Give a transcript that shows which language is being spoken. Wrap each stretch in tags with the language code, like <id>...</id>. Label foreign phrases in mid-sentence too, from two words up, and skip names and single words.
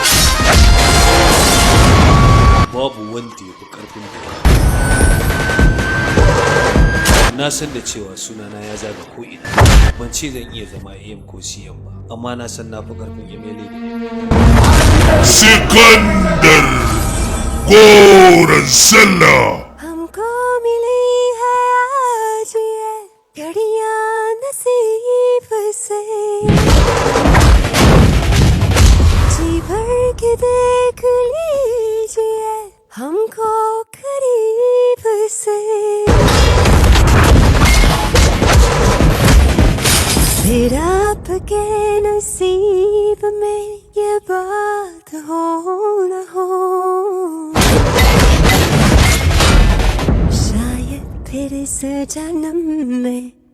<ha>Babu wanda ya fi ƙarfin da na san da cewa sunana ya zaga ko'ina. Ban ce zan iya zama AM ko CM ba, amma na san na fi ƙarfin MLA. Sikandar Goron Sallah.</ha> <hi>हमको मिली है आज ये घड़ियां नसीब से जी भर के देख लीजिए हमको करीब से फिर आपके नसीब में ये बात हो न हो शायद फिर इस जन्म में</hi>